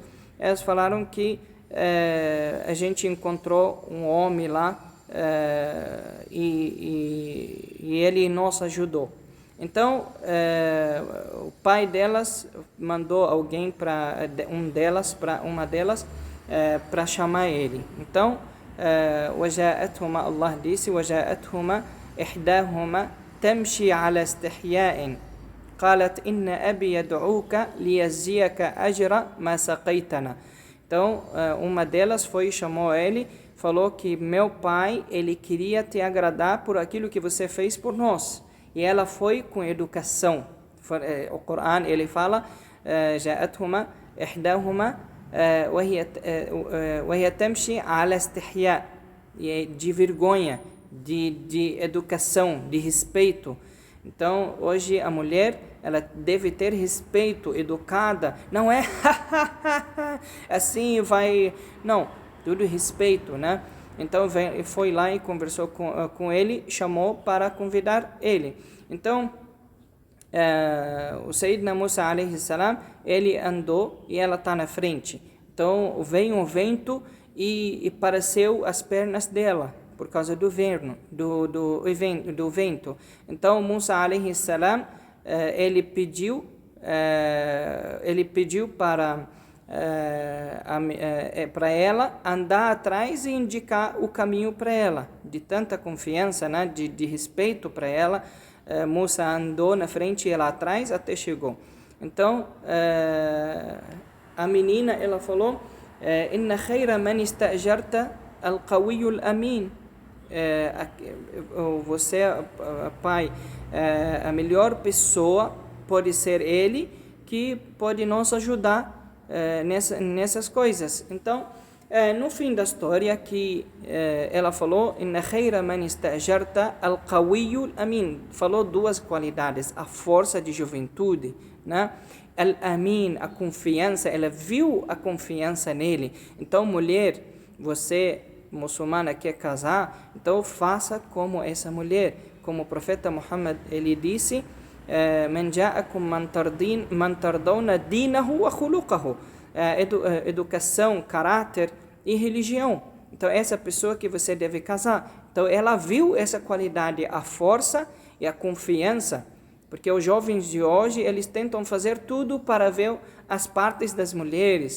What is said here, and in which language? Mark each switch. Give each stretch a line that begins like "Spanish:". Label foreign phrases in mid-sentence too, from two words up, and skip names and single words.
Portuguese: Elas falaram que a gente encontrou um homem lá, e ele nos ajudou. Então o pai delas mandou alguém para uma delas para chamar ele.
Arabic: Então وجاءتهما,
Portuguese: Allah disse,
Arabic: وجاءتهما إحداهما تمشي على استحياء قالت إن أبي يدعوك ليجزيك أجر ما سقيتنا.
Portuguese: Então uma delas foi e chamou ele, falou que meu pai, ele queria te agradar por aquilo que você fez por nós. E ela foi com educação. O Corão, ele fala,
Arabic: جاءتهما إحداهما وهي تمشي على استحياء,
Portuguese: de vergonha, de educação, de respeito. Então hoje a mulher, ela deve ter respeito, educada, não é assim vai, não, tudo respeito, né? Então foi lá e conversou com ele, chamou para convidar ele. Então o
Arabic: سيدنا موسى عليه السلام,
Portuguese: ele andou e ela está na frente. Então veio um vento e pareceu as pernas dela por causa do vento. Então Musa
Arabic: عليه السلام,
Portuguese: ele pediu para ela andar atrás e indicar o caminho para ela, de tanta confiança, né, de respeito para ela. Musa andou na frente e ela atrás até chegou. Então a menina, ela falou,
Arabic: إن خير من استأجرت القوي الأمين,
Portuguese: você, pai, a melhor pessoa pode ser ele que pode nos ajudar nessas coisas. Então, no fim da história, que ela falou,
Arabic: إن خير من استأجرت القوي الأمين.
Portuguese: Falou duas qualidades: a força de juventude, né? Al-amin, a confiança. Ela viu a confiança nele. Então, mulher, você muçulmana quer casar, então faça como essa mulher. Como o profeta Muhammad, ele disse,
Arabic: من جاءكم من ترضون دينه وخلقه.
Portuguese: Educação, caráter e religião. Então, essa pessoa que você deve casar. Então, ela viu essa qualidade, a força e a confiança, porque os jovens de hoje, eles tentam fazer tudo para ver as partes das mulheres.